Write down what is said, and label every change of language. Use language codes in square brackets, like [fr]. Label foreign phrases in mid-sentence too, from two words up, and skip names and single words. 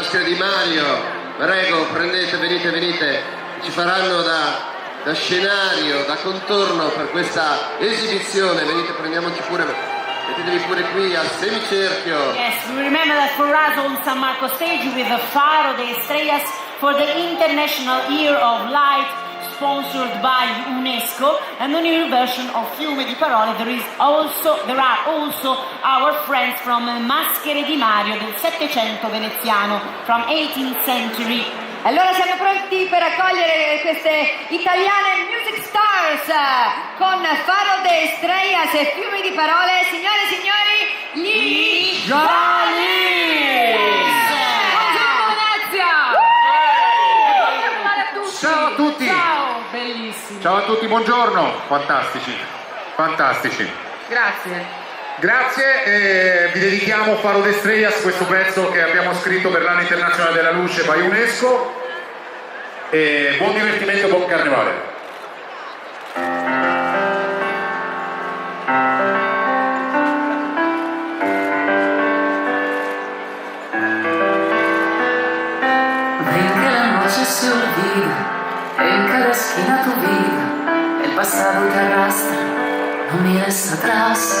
[it] Maschera Di Mario, prego, prendete, venite, ci faranno da scenario, da contorno per questa esibizione. Venite, prendiamoci pure, mettetevi pure qui al semicerchio. [en] Yes, we remember that for us on San Marco stage with the Faro de Estrellas for the International Year of Light, sponsored by UNESCO, and the new version of Fiume di Parole. There are also our friends from Maschere di Mario [it] del Settecento veneziano, [en] from 18th century. [it] Allora siamo pronti per accogliere queste italiane [en] music stars [it] con Faro de Estrellas e Fiume di Parole. Signore e signori, gli Jalis! Buongiorno Venezia! Ciao a tutti! Ciao, bellissimi! Ciao a tutti, buongiorno! Fantastici! Grazie, vi dedichiamo Faro de Estrellas, questo pezzo che abbiamo scritto per l'anno internazionale della luce by UNESCO, e buon divertimento, buon carnevale! [es] Ven que la noche se olvida, en cada esquina tu vida, el pasado te arrastra, no mires atrás.